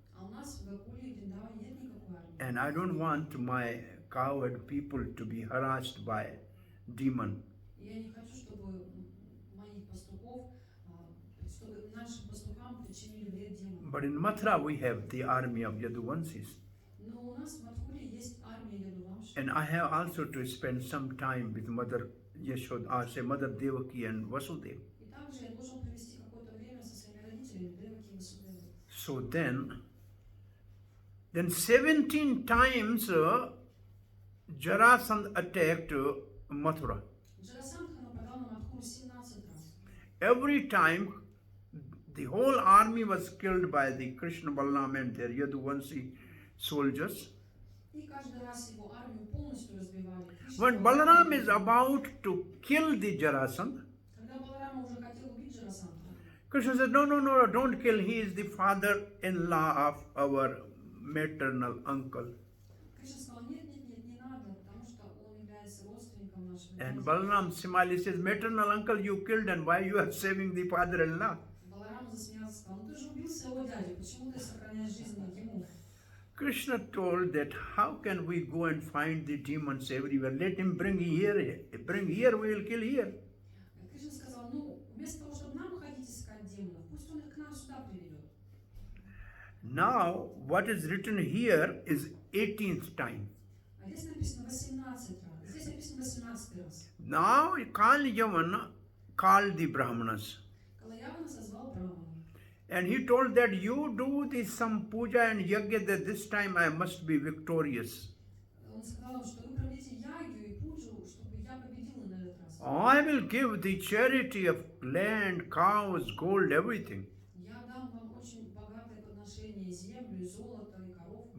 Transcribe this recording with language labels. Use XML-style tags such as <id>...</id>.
<ru>А у нас в Гакуле и Вриндаване нет никакой армии.</ru> <en>And I don't want my cowherd people to be harassed by demon.</en> <ru>И я не хочу, чтобы моих пастухов, чтобы нашим пастухам причинили вред демонам.</ru> <en>But in Mathura we have the army of Yaduvansis.</en> <ru>Но у нас в Мадхуре есть армия Ядувамши.</ru> <en>And I have also to spend some time with Mother Yashoda, Mother Devaki and Vasudeva.</en> <ru>И также я должен провести какое-то время со своими родителями, Деваки и Васудевой.</ru> <en>So then 17 times Jarasandha attacked Mathura.</en> <ru>Джарасандха нападал на Мадхуру 17 раз.</ru> <en>Every time the whole army was killed by the Krishna Balaram and their Yaduvansi soldiers.</en> <ru>И каждый раз его армию полностью разбивали.</ru> <en>When Balaram is about to kill the Jarasandha,</en> <ru>Когда Баларама уже хотел убить Джарасандха,</ru> <en>Krishna said, no, don't kill. He is the father-in-law of our maternal uncle.</en> <ru>Кришна сказал, нет, не надо, потому что он является родственником нашего</ru> <en>And</en> <ru>дяди.</ru> <en>Balaram smiled, he says, maternal uncle you killed and why you are saving the father-in-law?</en> <ru>Баларам засмеялся, сказал, ну ты же убил своего дядю, почему ты сохраняешь жизнь ему?</ru> <en>Krishna told that how can we go and find the demons everywhere? Let him bring here, we will kill here.</en> <ru>Кришна сказал, ну, вместо того, чтобы нам ходить искать демонов, пусть он их к нам сюда приведет.</ru> <en>Now, what is written here is 18th time.</en> <ru>А здесь написано 18 раз. Здесь написано 18 раз.</ru> <en>Now, Kalyavana called the Brahmanas.</en> <ru>Калаявана созвал Браману.</ru> <en>And he told that you do some puja and yajna, that this time I must be victorious.</en> <ru>Он сказал им, что вы проведите ягью и пуджу, чтобы я победила на этот раз.</ru> <en>I will give the charity of land, cows, gold, everything.</en> <ru>Я дам вам очень богатое подношение, землю, золото и коров.</ru>